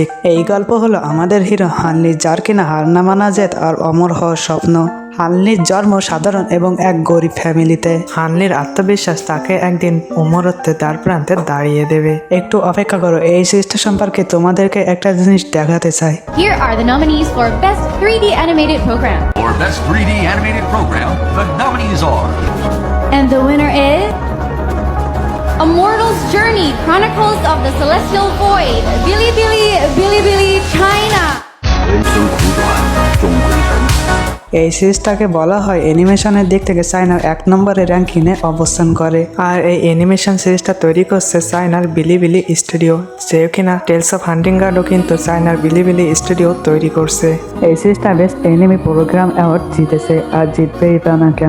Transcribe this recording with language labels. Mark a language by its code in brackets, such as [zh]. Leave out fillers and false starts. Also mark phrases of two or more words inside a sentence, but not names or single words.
[bn] এই গল্প হলো আমাদের হিরো হানলি, যার কিনা হার না মানা জেদ আর অমর হওয়ার স্বপ্ন। হানলির জন্ম সাধারণ এবং এক গরিব ফ্যামিলিতে। হানলির আত্মবিশ্বাস তাকে একদিন অমরত্বের দ্বার প্রান্তে দাঁড়িয়ে দেবে। একটু অপেক্ষা করো, এই সিরিজটা সম্পর্কে তোমাদেরকে একটা জিনিস দেখাতে চাই। [en] Here are the nominees for Best 3D Animated Program. For Best 3D Animated Program, the nominees are... And the winner is... A Mortal's Journey, Chronicles of the Celestial Void, Bilibili, China. [zh] 人生苦短，终归尘。 [bn] এই সিরিজটাকে বলা হয় অ্যানিমেশনের দিক থেকে চায়নার 1 নম্বরে র্যাঙ্কিংয়ে অবস্থান করে। আর এই অ্যানিমেশন সিরিজটা তৈরি করছে চায়নার বিলিবিলি স্টুডিও, যে কিনা টেলস অফ হান্টিং গার্ডও কিন্তু চায়নার বিলিবিলি স্টুডিও তৈরি করছে। এই সিরিজটা [en] best anime program award [bn] জিতেছে, আর জিতবেই তা না কেন।